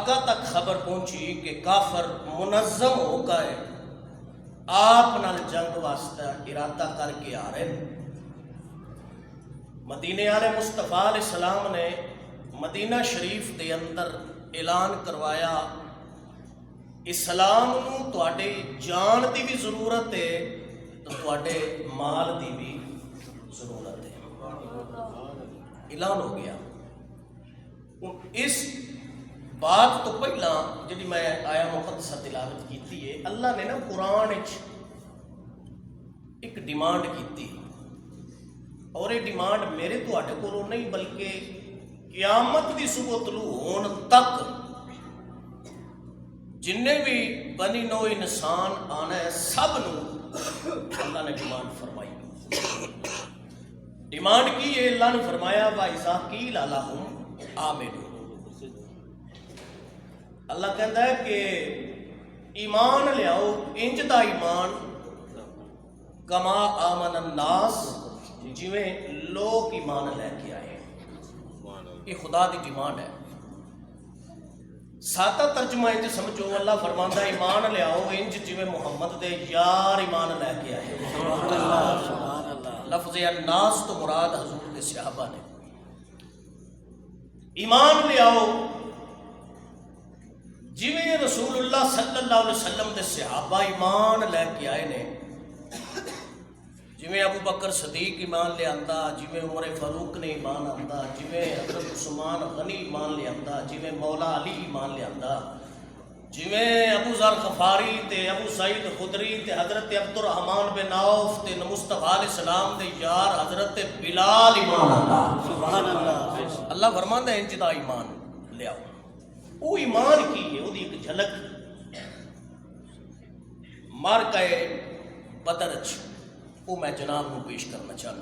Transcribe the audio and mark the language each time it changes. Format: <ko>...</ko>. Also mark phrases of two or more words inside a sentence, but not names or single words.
<ur>آقا تک خبر پہنچی کہ کافر منظم ہو گئے</ur> <pa>آپ نال جنگ واسطہ ارادہ کر کے آ رہے ہیں۔ مدینے والے</pa> <ar>مصطفیٰ علیہ السلام</ar> <pa>نے مدینہ شریف دے اندر اعلان کروایا اسلام نو تواڈے جان دی بھی ضرورت ہے تو تواڈے مال دی بھی ضرورت ہے۔ اعلان ہو گیا۔ اس بات تو پہلا جی میں آیا مقدسہ تلاوت کیتی ہے، اللہ نے نا قرآن ایک ڈیمانڈ کیتی اور یہ ڈیمانڈ میرے تواڈے کولوں نہیں بلکہ قیامت دی صبح طلوع ہون تک جننے بھی بنی نو انسان آنا ہے سب نو اللہ نے ڈیمانڈ فرمائی۔ ڈیمانڈ کی ہے، اللہ نے فرمایا</pa> <ar>وَإِذَا قِيلَ لَهُمْ آمِنُوا،</ar> <pa>اللہ کہتا ہے کہ ایمان لیاؤ انج دا ایمان</pa> <ar>کما آمن الناس</ar> <pa>جویں لوگ ایمان لے کے آئے۔ یہ خدا دی ڈیمانڈ ہے۔ سادہ ترجمہ انج سمجھو، اللہ فرماندا ایمان لیاؤ انج جویں محمد دے یار ایمان لے کے آئے۔ لفظ الناس تو مراد حضور کے صحابہ نے۔ ایمان لیاؤ جویں</pa> <ar>رسول اللہ صلی اللہ علیہ وسلم</ar> <pa>دے صحابہ ایمان لے کے آئے نے، جویں ابو بکر صدیق ایمان لے آندا، جویں عمر فاروق نے ایمان آندا، جویں حضرت عثمان غنی ایمان لے آندا، جویں مولا علی ایمان لے آندا، جویں ابو ذر غفاری تے ابو سعید خدری تے حضرت عبد الرحمن بن عوف تے</pa> <ar>مصطفیٰ علیہ السلام</ar> <pa>دے یار حضرت بلال ایمان آندا۔</pa> <ar>سبحان اللہ۔</ar> <pa>اللہ فرماندا ہے انج دا ایمان لیاؤ۔ وہ ایمان کی ہے،</pa> <ur>وہ ایک جھلک مارکہ بدر وہ میں جناب کو پیش کرنا چاہنا۔</ur>